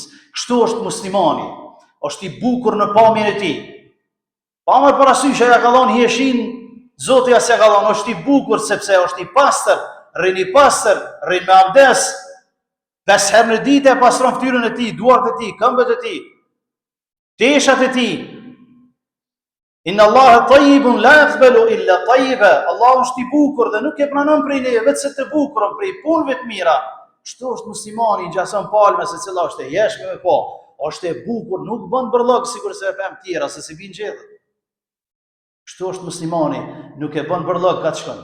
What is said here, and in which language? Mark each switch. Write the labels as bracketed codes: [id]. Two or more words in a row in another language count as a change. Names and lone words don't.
[sq] Kështu është muslimani, është i bukur në pamjen e tij. Pa më parasysh ja ka dhënë hieshin, Zoti as ja ka dhënë, është i bukur sepse është i pastër, rrin i pastër, rrin me abdes. 5 herë në ditë e pastron fytyrën e tij, duart e tij, këmbët e tij, teshat e tij. [ar] إن الله طيب لا يقبل إلا طيبا. [sq] Allahu është i bukur dhe nuk e pranon prej neve vetëm të bukurën, prej punëve të mira. Kështu është muslimani, i ngjason palmës se cila është e jeshme me po, është e bukur, nuk bën bërllog sikur se e pemë tjera se si bin gjethet. Kështu është muslimani, nuk e bën bërllog kaç shkon.